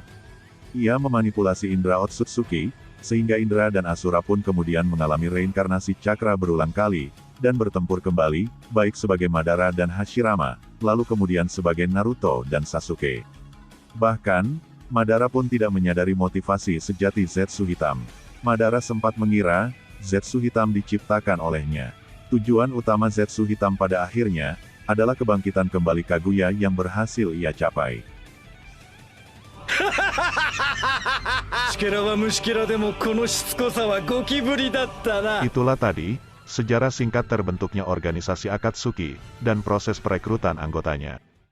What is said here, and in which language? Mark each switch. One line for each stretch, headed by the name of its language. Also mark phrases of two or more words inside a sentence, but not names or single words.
Indonesian: Ia memanipulasi indera Otsutsuki, sehingga Indra dan Asura pun kemudian mengalami reinkarnasi cakra berulang kali, dan bertempur kembali, baik sebagai Madara dan Hashirama, lalu kemudian sebagai Naruto dan Sasuke. Bahkan, Madara pun tidak menyadari motivasi sejati Zetsu Hitam. Madara sempat mengira, Zetsu Hitam diciptakan olehnya. Tujuan utama Zetsu Hitam pada akhirnya, adalah kebangkitan kembali Kaguya yang berhasil ia capai.
Japanese: シケラは虫ケラでもこのしつこさはゴキブリだったな。
Indonesian: Itulah tadi, sejarah singkat terbentuknya organisasi Akatsuki, dan proses perekrutan anggotanya.